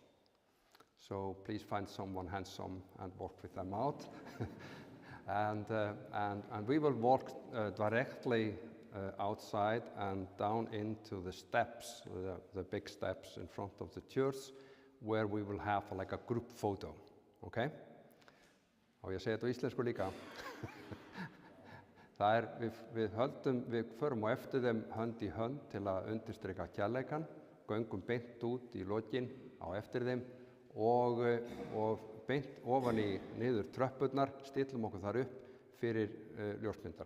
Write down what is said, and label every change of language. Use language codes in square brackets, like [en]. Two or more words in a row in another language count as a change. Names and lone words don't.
[en] So please find someone handsome and work with them out. and we will walk directly outside and down into the steps, the big steps in front of the church, where we will have like a group photo, okay? [is] Á ég að segja þetta á íslensku líka? Það við förum á eftir þeim hönd í hönd til að undirstrika kærleikann, göngum beint út í lokin á eftir þeim og beint ofan í niður tröppurnar, stillum okkur þar upp fyrir ljósmyndarann.